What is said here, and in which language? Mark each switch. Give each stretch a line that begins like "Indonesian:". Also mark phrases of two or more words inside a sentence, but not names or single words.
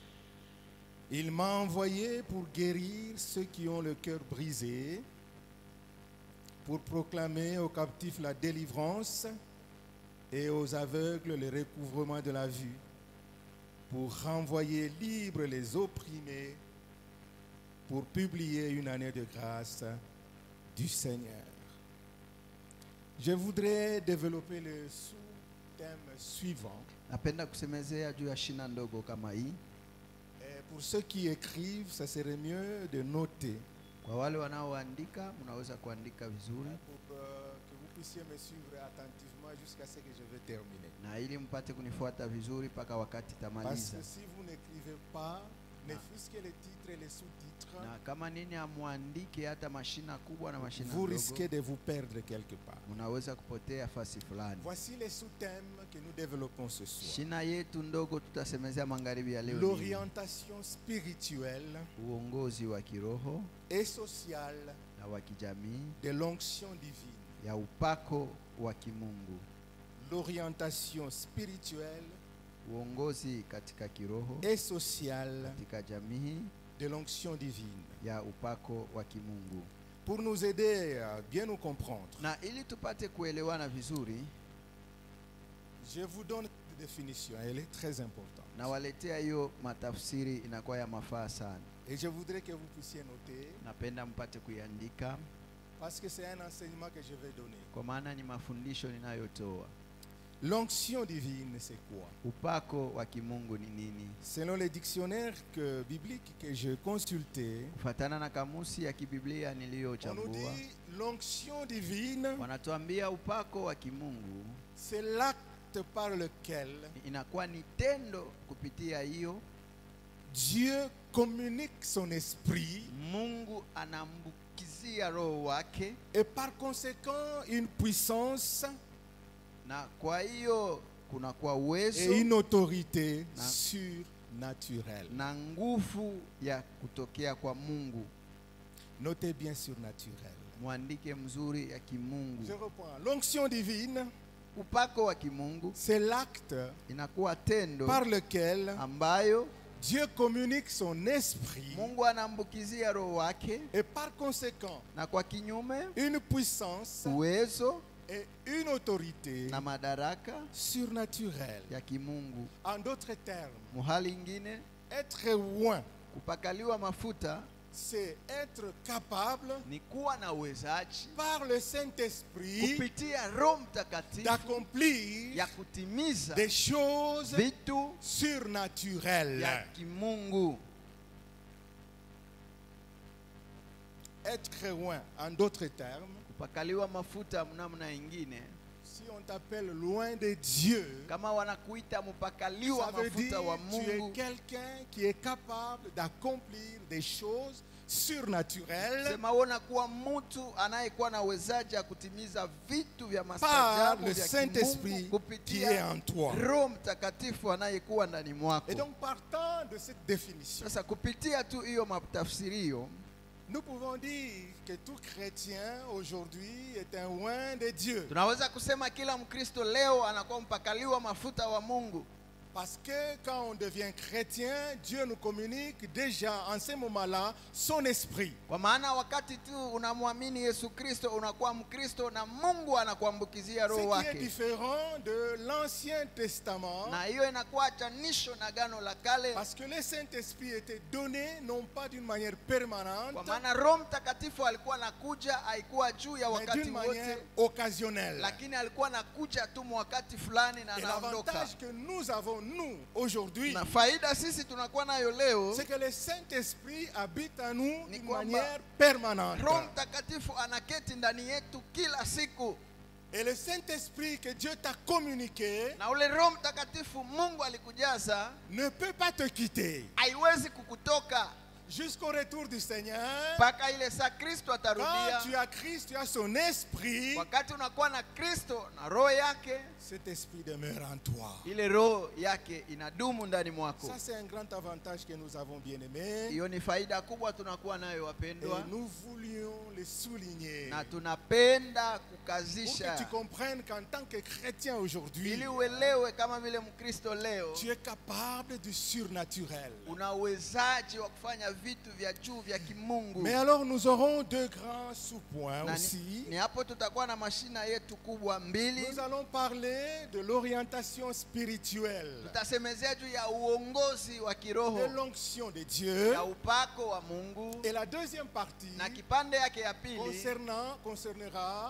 French: Il m'a envoyé pour guérir ceux qui ont le cœur brisé, pour proclamer aux captifs la délivrance et aux aveugles le recouvrement de la vue, pour renvoyer libres les opprimés, pour publier une année de grâce du Seigneur. Je voudrais développer le sous-thème suivant.
Swahili: Napenda kusemezea juu ya shina ndogo kama hii.
French: Et pour ceux qui écrivent, ça serait mieux de noter.
Swahili: Kwa wale wanaoandika, mnaweza kuandika vizuri
French: Pour que vous puissiez me suivre attentivement jusqu'à ce que je vais terminer.
Swahili: na ili mpate kunifuata vizuri mpaka wakati
French: Parce
Swahili: tamaliza.
French: que si vous n'écrivez pas, ne fût-ce que les titres et les sous-titres,
Swahili: Na kama nini amuandike hata mashina kubwa na mashina
French: vous
Swahili: ndogo,
French: risquez de vous perdre quelque part.
Swahili: unaweza kupotea fasi fulani.
French: Voici les sous-thèmes que nous développons ce soir.
Swahili: Shina yetu ndogo tutasemezea magharibi ya leo ni
French: L'orientation spirituelle
Swahili: uongozi wa kiroho
French: et sociale
Swahili: na wa kijamii
French: de l'onction divine.
Swahili: ya upako wa kimungu.
French: L'orientation spirituelle
Swahili: Uongozi katika kiroho
French: et sociale
Swahili: katika jamii
French: de l'onction divine.
Swahili: ya upako wa kimungu.
French: Pour nous aider à bien nous comprendre,
Swahili: Na ili tupate kuelewana vizuri,
French: je vous donne une définition, elle est très importante.
Swahili: na waletea hiyo matafsiri inakuwa ya mafaa sana.
French: Et je voudrais que vous puissiez noter,
Swahili: Napenda mpate kuiandika
French: parce que c'est un enseignement que je vais donner.
Swahili: kwa maana ni mafundisho ninayotoa.
French: L'onction divine, c'est quoi?
Swahili: Upako wa kimungu ni nini?
French: Selon les dictionnaires bibliques que j'ai consultés,
Swahili: Kufuatana na kamusi ya kibiblia
French: on nous
Swahili: niliyochambua,
French: dit l'onction divine,
Swahili: wanatuambia upako wa kimungu
French: c'est l'acte par lequel
Swahili: inakuwa ni tendo kupitia hiyo
French: Dieu communique son esprit
Swahili: Mungu anambukizia roho wake,
French: et par conséquent une puissance
Swahili: na kwa hiyo kunakuwa
French: et
Swahili: uwezo
French: une autorité
Swahili: Na-
French: surnaturelle.
Swahili: na nguvu ya kutokea kwa Mungu.
French: Notez bien surnaturelle.
Swahili: Mwandike mzuri ya
French: Je
Swahili: kimungu.
French: reprends. L'onction divine,
Swahili: Upako wa kimungu
French: c'est l'acte
Swahili: inakuwa tendo
French: par lequel
Swahili: ambayo
French: Dieu communique son esprit
Swahili: Mungu anambukizia roho wake,
French: et par conséquent
Swahili: na kwa kinyume
French: une puissance
Swahili: uwezo
French: et une autorité
Swahili: na madaraka
French: surnaturelle.
Swahili: ya kimungu.
French: En d'autres termes,
Swahili: Muhali ingine,
French: être loin
Swahili: kupakaliwa mafuta
French: c'est être capable
Swahili: ni kuwa na uwezaji
French: par le Saint-Esprit
Swahili: kupitia Roho Mtakatifu
French: d'accomplir
Swahili: ya kutimiza
French: des choses
Swahili: vitu
French: surnaturelles.
Swahili: ya kimungu.
French: Être loin, en d'autres termes,
Swahili: Kupakaliwa mafuta mnamna ingine,
French: si on t'appelle loin de Dieu,
Swahili: kama wanakuita mpakaliwa
French: ça veut dire
Swahili: mafuta wa
French: que tu es
Swahili: Mungu,
French: quelqu'un qui est capable d'accomplir des choses surnaturelles
Swahili: sema wona kuwa mtu anayekuwa na uwezaji ya kutimiza vitu vya
French: par
Swahili: maajabu
French: le
Swahili: vya
French: Saint-Esprit
Swahili: kimungu
French: qui est
Swahili: kupitia
French: en toi.
Swahili: Roho Mtakatifu anayekuwa ndani mwako.
French: Et donc partant de cette définition,
Swahili: Sasa kupitia tu hiyo matafsirio,
French: nous pouvons dire que tout chrétien aujourd'hui est un oint de Dieu.
Swahili: tunaweza kusema kila Mkristo leo anakuwa mpakaliwa mafuta wa Mungu.
French: Parce que quand on devient chrétien, Dieu nous communique déjà en ce moment-là son esprit.
Swahili: Kwa maana wakati tu unamwamini Yesu Kristo unakuwa Mkristo na Mungu anakuambukizia
French: Ce
Swahili: roho
French: qui est
Swahili: wake.
French: différent de l'Ancien Testament.
Swahili: Na hiyo inakuwa chanisho na gano la kale,
French: Parce que le Saint-Esprit était donné non pas d'une manière permanente,
Swahili: kwa maana Roho Mtakatifu alikuwa anakuja, haikuwa juu ya
French: mais
Swahili: wakati
French: d'une manière
Swahili: wote,
French: occasionnelle.
Swahili: lakini alikuwa anakuja tu wakati fulani na
French: Et
Swahili: anaondoka.
French: l'avantage que nous avons, nous, aujourd'hui,
Swahili: Na faida sisi tunakuwa nayo leo,
French: c'est que le Saint-Esprit habite en nous
Swahili: Ni
French: d'une
Swahili: kwamba
French: manière permanente.
Swahili: Roho Mtakatifu anaketi ndani yetu kila siku,
French: Et le Saint-Esprit que Dieu t'a communiqué
Swahili: na ule Roho Mtakatifu Mungu alikujaza
French: ne peut pas te quitter
Swahili: haiwezi kukutoka
French: jusqu'au retour du Seigneur.
Swahili: mpaka ile saa Kristo
French: Quand
Swahili: atarudia.
French: tu as Christ, tu as son esprit,
Swahili: Wakati unakuwa na Kristo na roho yake,
French: cet esprit demeure en toi.
Swahili: ile roho yake inadumu ndani mwako.
French: Ça, c'est un grand avantage que nous avons bien aimé.
Swahili: Hiyo ni faida kubwa tunakuwa nayo
French: Et
Swahili: wapendwa,
French: nous voulions le souligner.
Swahili: na tunapenda
French: Pour
Swahili: kukazisha
French: que tu comprennes qu'en tant que chrétien aujourd'hui,
Swahili: ili uelewe kama vile Mkristo leo
French: tu es capable du surnaturel.
Swahili: una uwezaji wa kufanya vitu vya juu vya kimungu.
French: Mais alors nous aurons deux grands sous-points
Swahili: Na
French: aussi.
Swahili: ni hapo tutakuwa na mashina yetu kubwa mbili.
French: Nous allons parler de l'orientation spirituelle,
Swahili: Tutasemezea juu ya uongozi wa
French: de
Swahili: kiroho,
French: l'onction de Dieu.
Swahili: ya upako wa Mungu,
French: Et la deuxième partie
Swahili: na kipande yake ya pili
French: concernera